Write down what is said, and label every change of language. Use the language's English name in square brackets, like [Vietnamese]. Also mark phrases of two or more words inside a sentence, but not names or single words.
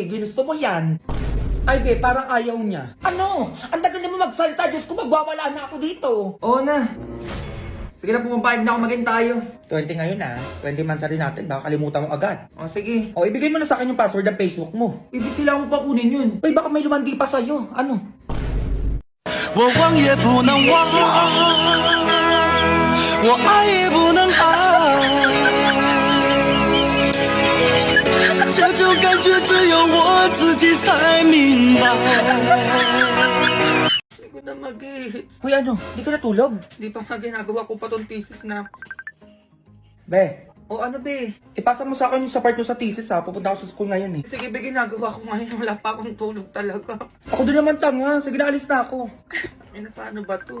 [Filipino] Ginusto mo yan. Ay, be, parang ayaw niya. Ano? Ang tagal na mo magsalita, Diyos ko, magwawala na ako dito. Oo na. Sige na, pumapayag na ako maging tayo. 20 ngayon ah. 20 months na rin natin. Baka kalimutan mo agad. O sige. O ibigay mo na sa akin yung password ng Facebook mo. Ibig kailangan mo pa kunin yun. Uy, baka may lumandi pa sa'yo. Ano? [Chinese] 我忘也不能忘，我爱也不能爱，这种感觉只有我自己才明白。 [Filipino] Hindi ko na mag-hits. Uy, ano? Hindi ka natulog? Hindi pa nga ginagawa ko pa tong thesis na. Be. O ano, be? Ipasa mo sa akin yung sa part mo sa thesis ha. Pupunta ako sa school ngayon eh. Sige, be, ginagawa ko ngayon. Wala pa akong tulog talaga. Ako din naman tanga. Sige na, alis na ako. Ay, na paano ba to?